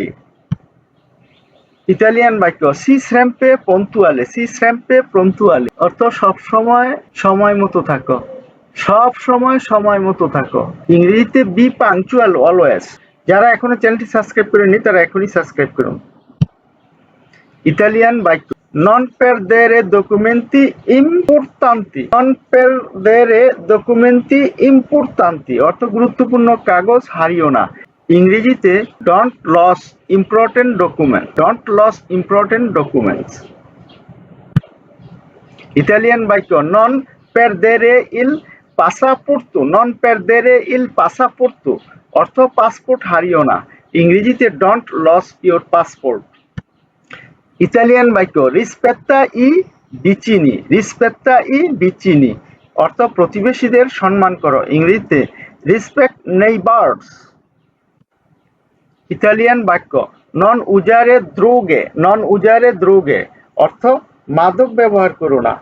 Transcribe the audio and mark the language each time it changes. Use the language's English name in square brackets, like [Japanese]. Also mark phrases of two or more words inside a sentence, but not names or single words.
[Bangla] ইতালিয়ান বাক্য [Italian] sii sempre puntuale, sii sempre puntuale [Bangla] অর্থ সব সময় সময় মতো থাকো, সব সময় সময় মতো থাকো। ইংরেজিতে [English] be punctual always. [Bangla] যারা এখনো চ্যানেলটি সাবস্ক্রাইব করেনি তারা এখনই সাবস্ক্রাইব করুন। ইতালিয়ান বাক্য [Italian] non perdere documenti importanti, non perdere documenti importanti [Bangla] অর্থ গুরুত্বপূর্ণ কাগজ হারিও না। [English] ইংরেজিতে don't lose important documents, don't lose important documents। [Bangla] ইতালিয়ান বাক্য [Italian] non perdere il passaporto, non perdere il passaporto [Bangla] অর্থ পাসপোর্ট হারিও না। [English] ইংরেজিতে don't lose your passport। [Bangla] ইতালিয়ান বাক্য [Italian] rispetta i vicini, rispetta i vicini [Bangla] অর্থ প্রতিবেশীদের সম্মান করো। [English] ইংরেজিতে respect neighbours. [Bangla] ইতালিয়ান বাক্য [Italian] non usare droghe, non usare droghe [Bangla] অর্থ মাদক ব্যবহার করো না।